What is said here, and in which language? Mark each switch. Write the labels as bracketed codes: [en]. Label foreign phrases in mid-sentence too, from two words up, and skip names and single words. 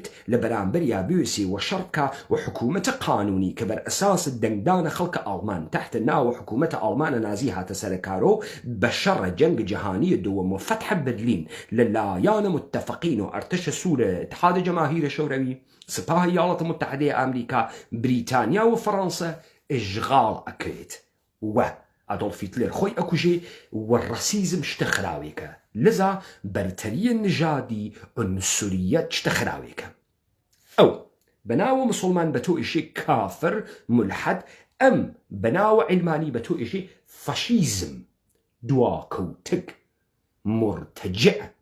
[sdh] لە بەرامبەر یا بوێسێ و شەڕکە و حکوومەتە قانونی کە بەر ئەساس دەنگدانە خەڵکە ئاڵمان تحت ناوە حکوومەتە ئاڵمانە نازی هاتە سەرکارۆ بە شەڕە جەنگ جەهانیە دووەم و فەتحە برلین لە لایانە متتەفەقین و ئەرتەشە سوورە اتحادە جەماهیرە شەوروی [fa] سپاه ایالات متحده [sdh] ئەمریکا بریتانیا و فەڕەنسا ئشغاڵ ئەکرێت و ئادۆڵف هیتلەر خۆی ئەکوژێ و ڕەسیزم شتە خراوێکە لذا بەرتەریە نژادی ئونسوریەت شتە خراوێکە ئەو بەناوە مسلمان بە تۆ ئیشێ کافر ملحد ئەم بەناوە عیلمانی بە تۆ ئیشێ فەشیزم دواکەوتک مرتەجع